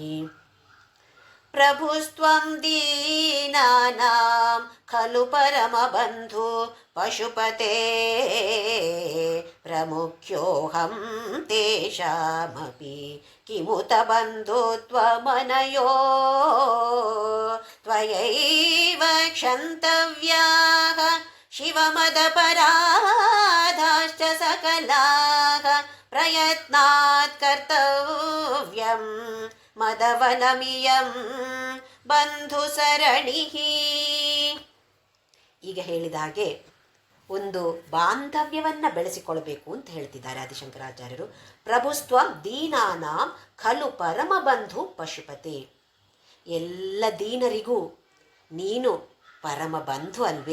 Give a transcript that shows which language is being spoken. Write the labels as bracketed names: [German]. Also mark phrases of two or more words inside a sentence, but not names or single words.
[Sanskrit] ಪ್ರಭುಸ್ತ್ವಂ ದೀನಾನಾಂ ಖಲು ಪರಮಬಂಧು ಪಶುಪತೆ ಪ್ರಮುಖ್ಯೋಹಂ ತೇಷಾಮಪಿ ಕಿಮುತ ಬಂಧುತ್ವಮನಯೋ ತ್ವಯೈವ ಕ್ಷಂತವ್ಯಾಃ ಶಿವಮದಪರಾಧಾಶ್ಚ ಸಕಲಾಃ ಪ್ರಯತ್ನಾತ್ ಕರ್ತವ್ಯಂ ಮದವನಮಿಯಂ ಬಂಧುಸರಣಿಃ. [Kannada] ಈಗ ಹೇಳಿದ ಹಾಗೆ ಒಂದು ಬಾಂಧವ್ಯವನ್ನು ಬೆಳೆಸಿಕೊಳ್ಳಬೇಕು ಅಂತ ಹೇಳ್ತಿದ್ದಾರೆ ಆದಿಶಂಕರಾಚಾರ್ಯರು. [Sanskrit] ಪ್ರಭುಸ್ತ್ವಂ ದೀನಾನಾಂ ಖಲು ಪರಮ ಬಂಧು ಪಶುಪತೆ, [Kannada] ಎಲ್ಲ ದೀನರಿಗೂ ನೀನು ಪರಮ ಬಂಧು ಅಲ್ವೇ?